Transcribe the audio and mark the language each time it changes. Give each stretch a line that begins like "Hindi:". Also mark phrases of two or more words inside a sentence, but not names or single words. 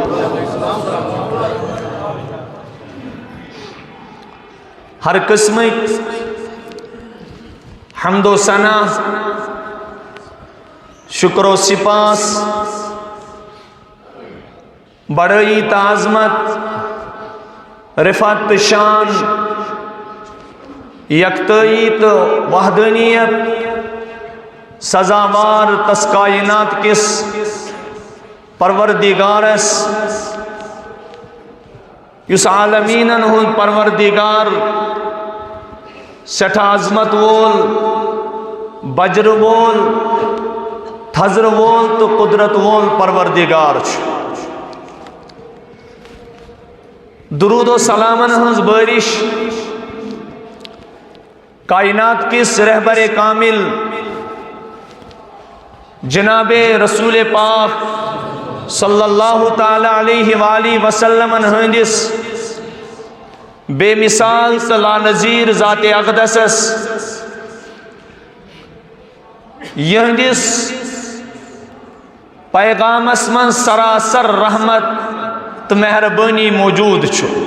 Kashmiri: ہر قسم حمد و ثنا، شکر و سپاس، بڑائی تعظمت، رفعت شان، یکتائی تو وحدانیت سزاوار تس کائنات کس پروردگارس، یس عالمینن ہن پروردگار، سٹھا عظمت وول، بجر وول، تھزر وول تو قدرت وول پروردگار درود و سلامن ہنز بارش کائنات کس رہبر کامل جناب رسول پاک
Arabic: صلی اللہ تعالی علیہ وآلہ وسلم
Kashmiri: ہندس بے مثال لا نظیر ذات اقدسس یہندس پیغام اسمن سراسر رحمت تو مہربانی موجود چھو